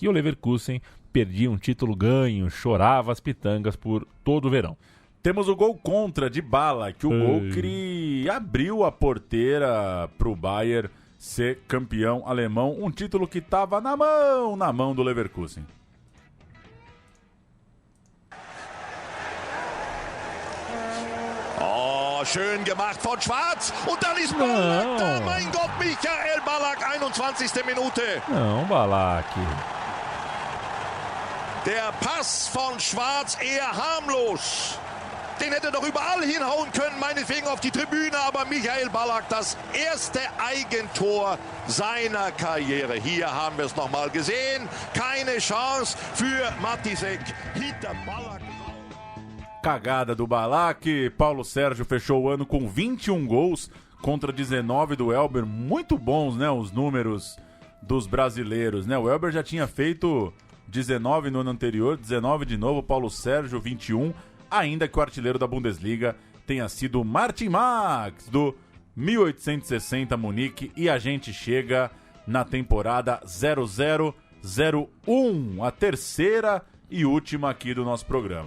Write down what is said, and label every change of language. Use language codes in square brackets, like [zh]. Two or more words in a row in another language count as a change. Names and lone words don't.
[pt] E o Leverkusen perdia um título ganho, chorava as pitangas por todo o verão. Temos o gol contra de Ballack, o gol que abriu a porteira para o Bayern ser campeão alemão, um título que estava na mão do Leverkusen. [de] Oh, schön gemacht von Schwarz. Und dann ist Ballack da. Mein Gott, Michael Ballack, 21. Minute. [pt] Não, Ballack. [de] Der Pass von Schwarz eher harmlos. Den hätte doch überall hinhauen können, meinetwegen auf die Tribüne, aber Michael Ballack, das erste Eigentor seiner Karriere. Hier haben wir es nochmal gesehen. Keine Chance für Matisek hinter Ballack. [pt] cagada do Ballack. Paulo Sérgio fechou o ano com 21 gols contra 19 do Elber. Muito bons, né, os números dos brasileiros, né? O Elber já tinha feito 19 no ano anterior, 19 de novo, Paulo Sérgio 21, ainda que o artilheiro da Bundesliga tenha sido Martin Max, do 1860 Munique, e a gente chega na temporada 0001, a terceira e última aqui do nosso programa.